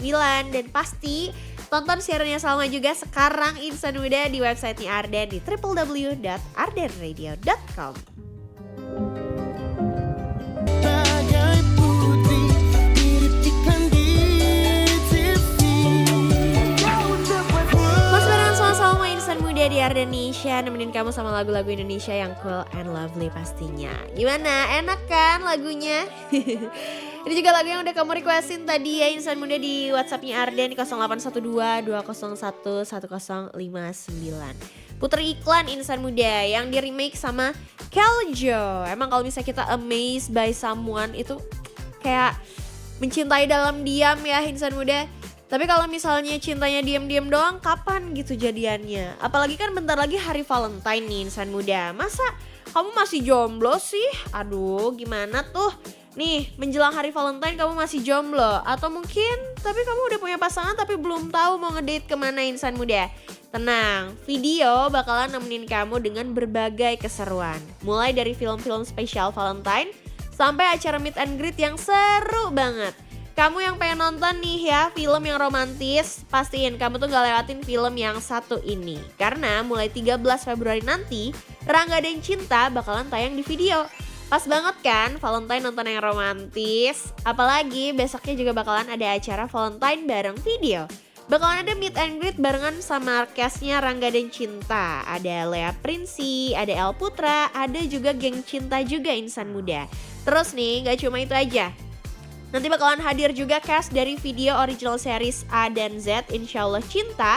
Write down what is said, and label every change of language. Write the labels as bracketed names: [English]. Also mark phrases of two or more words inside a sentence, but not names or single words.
[Indonesian] Dan pasti tonton siarannya Salma juga sekarang insan muda di websitenya Arden di www.ardenradio.com. Bagai putri mirip iklan di TV. Indonesia, nemenin kamu sama lagu-lagu Indonesia yang [English] cool and lovely [Indonesian] pastinya. Gimana? Enak kan lagunya? Ini juga lagu yang udah kamu requestin tadi ya Insan Muda di WhatsAppnya Arden di 0812-201-1059. Putri iklan Insan Muda yang di remake sama Keljo. Emang kalau misalnya kita [English] amazed by someone [Indonesian] itu kayak mencintai dalam diam ya Insan Muda. Tapi kalau misalnya cintanya diam-diam doang, kapan gitu jadiannya? Apalagi kan bentar lagi hari Valentine nih Insan Muda. Masa kamu masih jomblo sih? Aduh, gimana tuh? Nih, menjelang hari Valentine kamu masih jomblo. Atau mungkin, tapi kamu udah punya pasangan tapi belum tahu mau ngedate kemana Insan Muda. Tenang, video bakalan nemenin kamu dengan berbagai keseruan. Mulai dari film-film spesial Valentine, sampai acara [English] meet and greet [Indonesian] yang seru banget. Kamu yang pengen nonton nih ya film yang romantis, pastiin kamu tuh gak lewatin film yang satu ini. Karena mulai 13 Februari nanti, Rangga dan Cinta bakalan tayang di video. Pas banget kan Valentine nonton yang romantis. Apalagi besoknya juga bakalan ada acara Valentine bareng video. Bakalan ada [English] meet and greet [Indonesian] barengan sama castnya Rangga dan Cinta. Ada Lea Prinsi, ada El Putra, ada juga geng Cinta juga Insan Muda. Terus nih gak cuma itu aja. Nanti bakalan hadir juga cast dari video [English] original series [Indonesian] A dan Z Insyaallah Cinta.